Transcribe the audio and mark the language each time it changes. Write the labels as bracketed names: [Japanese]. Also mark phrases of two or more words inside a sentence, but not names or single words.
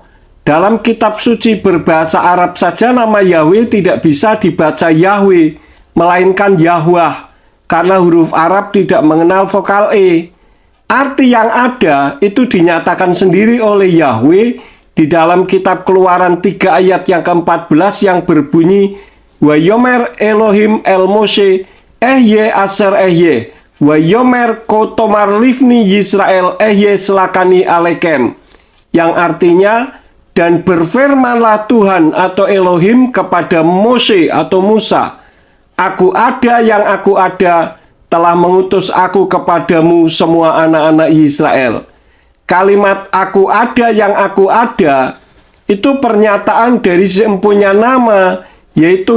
[Indonesian] Dalam kitab suci berbahasa Arab saja nama Yahweh tidak bisa dibaca Yahweh, melainkan Yahwah, karena huruf Arab tidak mengenal vokal E. Arti yang ada itu dinyatakan sendiri oleh Yahweh di dalam kitab Keluaran 3 ayat yang ke-14 yang berbunyi, [Hebrew] ויאמר אלהים אל משה אהיה אשר אהיה ויאמר כה תאמר לבני ישראל אהיה שלחני אליכם, [Indonesian] yang artinya, dan berfirmanlah Tuhan atau Elohim kepada Mose atau Musa, Aku ada yang aku ada telah mengutus aku kepadamu semua anak-anak Israel. Kalimat aku ada yang aku ada itu pernyataan dari si empunya nama, yaitu